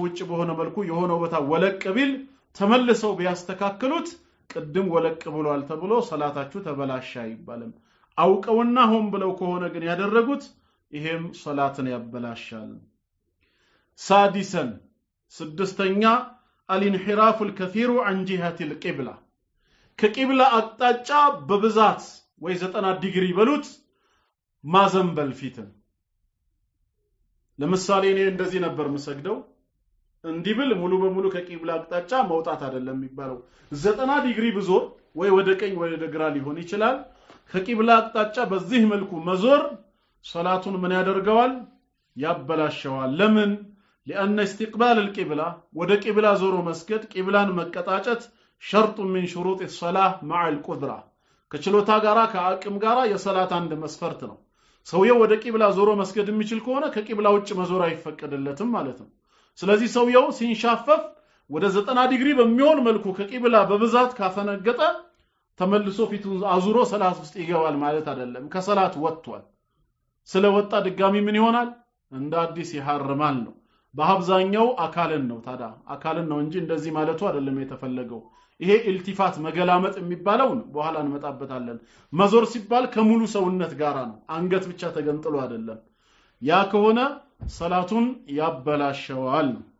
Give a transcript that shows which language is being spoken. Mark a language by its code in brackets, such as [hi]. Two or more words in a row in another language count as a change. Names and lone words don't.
[am] ውጭ በሆነ መልኩ የሆነው ቦታ ወለቅ ቢል ተመልሰው ቢያስተካክሉት ቅድም ወለቅ ብሏል ተብሎ ሶላታችሁ ተበላሻ ይባላል አውቀውና ሆን ብለው ከሆነ ግን ያደረጉት ይሄም ሶላትን ያበላሻል ሳዲሰን ስድስተኛ [ar] الانحراف الكثير عن جهة القبلة [am] ከቂብላ አቅጣጫ በብዛት ወይ 90 ዲግሪ በሉት ማዘንበል ፊትን ለምሳሌ እኔ እንደዚህ ነበር መስገደው እንዲብል ሙሉ በሙሉ ከቂብላ አቅጣጫ መውጣት አይደለም የሚባለው 90 ዲግሪ ብዞር ወይ ወደ ቀኝ ወይ ወደ ግራ ሊሆን ይችላል ከቂብላ አቅጣጫ በዚህ መልኩ መዞር ሶላቱን ምን ያደርገዋል ያበላሸዋል ለምን [ar] لأن استقبال القبلة [am] ወደ ቂብላ ዞሮ መስገድ ቂብላን መቀጣጨት [ar] شرط من شروط الصلاة مع القدرة [am] ከችሎታ ጋራ ከአቅም ጋራ የሶላት አንድ መስፈርት ነው ሰውየው ወደ ቂብላ ዞሮ መስገድ የሚችል ከሆነ ከቂብላ ውጭ መዞር አይፈቀድለትም ማለት ነው ስለዚህ ሰውየው ሲንሻፈፍ ወደ 90 ዲግሪ በሚሆን መልኩ ከቂብላ በብዛት ካፈነገጠ ተመልሶ ፊቱን አዙሮ ሰላት ውስጥ ይገባል ማለት አይደለም ከሰላት ወጥቷል ስለወጣ ድጋሚ ምን ይሆናል እንደ አዲስ ይሐርማል ነው በአብዛኛው አካልን ነው ታዳ አካልን ነው እንጂ እንደዚህ ማለቱ አይደለም የተፈለገው ይሄ ኢልቲፋት መገላመጥ የሚባለው ነው በኋላ እንመጣበታለን መዞር ሲባል ከሙሉ ሰውነት ጋራ ነው አንገት ብቻ ተገንጥሎ አይደለም ያ ከሆነ ሰላቱን ያበላሸዋል